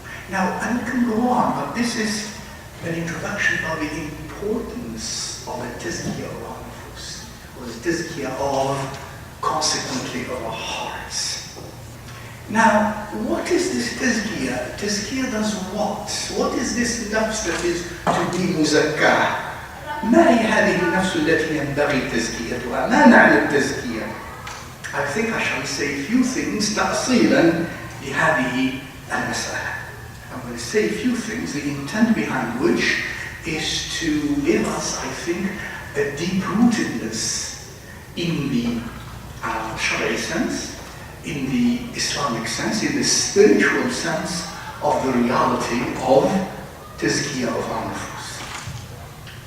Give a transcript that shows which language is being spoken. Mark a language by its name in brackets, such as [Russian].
[English] Now, I can go on, but this is an introduction of the importance of the tazkiyah of our nufus, or the tazkiyah of, consequently, of our hearts. Now, what is this tazkiyah? Tazkiyah does what? What is this nafs that is to be muzakkah? [Arabic] ما هي هذه النفس التي ينبغي تزكيتها؟ ما معنى التزكية؟ [English] I think I shall say a few things [Arabic] تأصيلا لهذه المسألة. [English] I'm going to say a few things, the intent behind which is to give us, I think, a deep-rootedness in the Shari'i sense, in the Islamic sense, in the spiritual sense of the reality of tazkiyah of our nufus.